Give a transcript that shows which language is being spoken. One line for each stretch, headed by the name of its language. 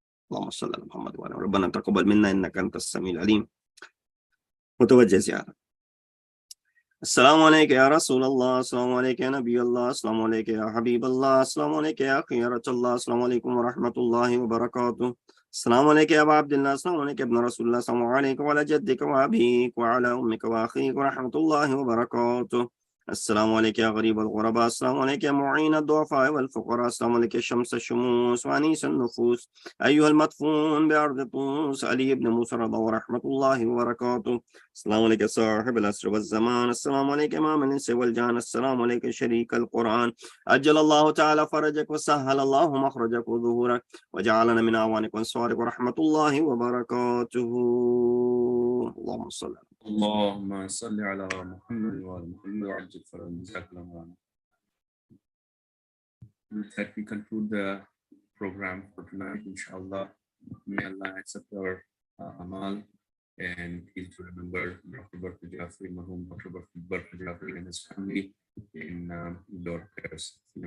Arabic: اللهم صل على محمد وعلى آله ربنا تقبل منا انك انت السميع العليم۔
Urdu: متوجہ زیارت۔
Arabic: السلام علیکم یا رسول اللہ، السلام علیکم یا نبی اللہ، السلام علیکم یا حبیب اللہ، السلام علیکم یا خیرۃ اللہ، السلام علیکم ورحمۃ اللہ وبرکاتہ۔ السلام عليك يا أبا عبد الله، السلام عليك يا ابن رسول الله، السلام عليك وعلى جدك وأبيك وعلى أمك وأخيك ورحمة الله وبركاته. السلام عليك يا غريب الغرباء، السلام عليك يا معين الضعفاء والفقراء، السلام عليك يا شمس الشموس وأنيس النفوس، أيها المدفون بأرض طوس علي بن موسى رضا ورحمة الله وبركاته. السلام عليك يا صاحب العصر والزمان، السلام عليك إمام الإنس والجان، السلام عليك شريك القرآن، أجل الله تعالى فرجك وسهل الله مخرجك وظهورك وجعلنا من أعوانك وأنصارك ورحمة الله وبركاته. اللهم صل على اللهم صل على محمد وعلى محمد وعجل فرج جزاك الله خيرا.
English: With that, we conclude the program for tonight, inshallah. May Allah accept our amal, and please do remember Dr. Barkat Jaferi, Marhum Dr. Barkat Jaferi and his family in your prayers.